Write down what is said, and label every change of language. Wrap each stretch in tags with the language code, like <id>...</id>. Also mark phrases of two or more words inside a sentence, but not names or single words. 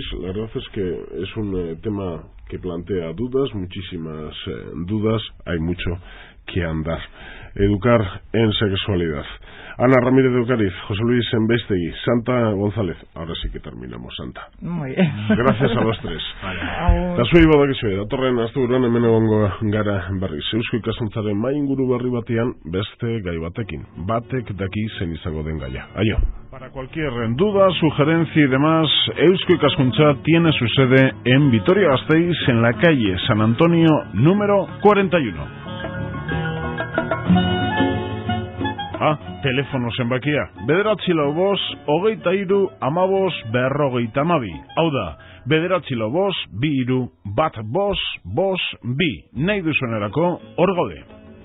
<es>La verdad es que es un tema que plantea dudas, muchísimas dudas, hay mucho que andar. Educar en sexualidad. Ana Ramírez de Ocariz, José Luis Embestegui, Santa González. Ahora sí que terminamos, Santa. Muy bien. Gracias a los tres.</es> <eu>Eta zuei badakizue, datorren asteburuan hemen egongo gara berriz. Eusko Ikaskuntzaren mai inguru berri batean beste gai batekin. Batek daki zein izango den gaia. Aio.</eu> <es>Para cualquier duda, sugerencia y demás, Eusko Ikaskuntza tiene su sede en Vitoria-Gasteiz, en la calle San Antonio, número 41.</es> <eu>Telefono zenbakia, 945-23-15-52. Hau da, 945-23-15-52. Nahi duzuenerako, hor gaude.</eu>